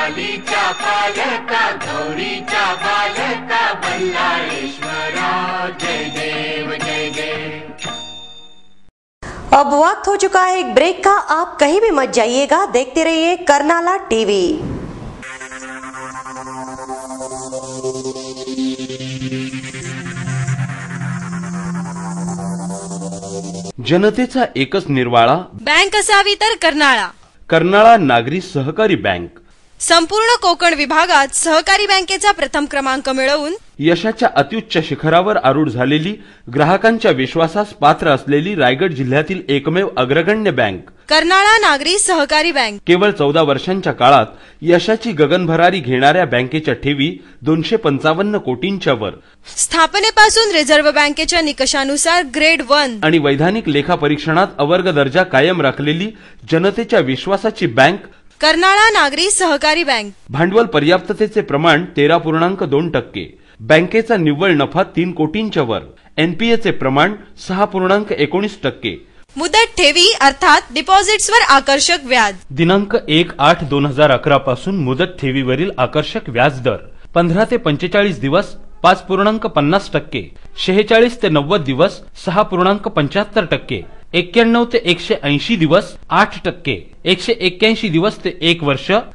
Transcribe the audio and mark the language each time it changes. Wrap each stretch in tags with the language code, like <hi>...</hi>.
<mr>पालीच्या पालका गौरीच्या बालका बल्लाळेश्वरा जय देव जय देव।</mr> <hi>अब वक्त हो चुका है एक ब्रेक का। आप कहीं भी मत जाइएगा, देखते रहिए कर्नाला टीवी।</hi> <mr>जनतेचा एकच निर्वाळा बँक असावी तर कर्नाळा। कर्नाळा नागरी सहकारी बँक संपूर्ण कोकण विभागात सहकारी बँकेचा प्रथम क्रमांक मिळवून यशाच्या अत्युच्च शिखरावर आरूढ झालेली, ग्राहकांच्या विश्वासास पात्र असलेली रायगड जिल्ह्यातील एकमेव अग्रगण्य बँक कर्नाळा नागरी सहकारी बँक। केवळ 14 वर्षांच्या काळात यशाची गगनभरारी घेणाऱ्या बँकेच्या ठेवी 255 कोटींच्या वर, स्थापनेपासून रिझर्व्ह बँकेच्या निकषानुसार ग्रेड 1 आणि वैधानिक लेखा परीक्षणात अवर्ग दर्जा कायम राखलेली जनतेच्या विश्वासाची बँक कर्नाळा नागरी सहकारी बँक। भांडवल पर्याप्ततेचे प्रमाण 13.2%, बँकेचा निव्वळ नफा 3 कोटींच्या वर, एनपीएचे प्रमाण 6.19%, मुदत ठेवी अर्थात डिपॉझिट्सवर आकर्षक व्याज। दिनांक 1/8/2011 पासून मुदत ठेवीवरील आकर्षक व्याज दर 15 ते 45 दिवस 5.50%, 46 ते 90 दिवस 6.75%, 91 ते 180 दिवस 8%, 181 दिवस ते 1 वर्ष</mr>